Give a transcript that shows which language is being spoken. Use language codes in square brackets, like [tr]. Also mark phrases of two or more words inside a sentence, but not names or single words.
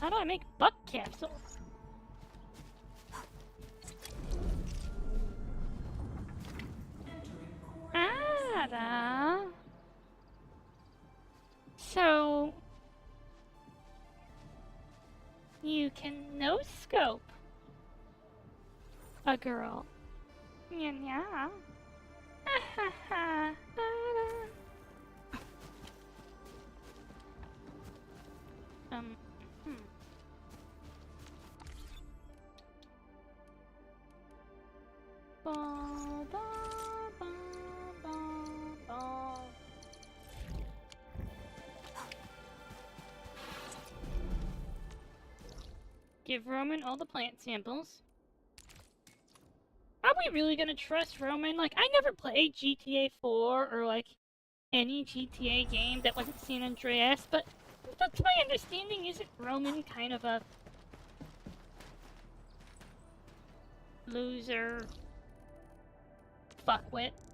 [en] How do I make buck capsules? Ah, so you can no scope a girl. Yeah. Hmm. Ba, ba, ba, ba, ba. Give Roman all the plant samples. Are we really gonna trust Roman? Like, I never played GTA 4 or, like, any GTA game that wasn't San Andreas, but to my understanding, isn't Roman kind of a loser fuckwit?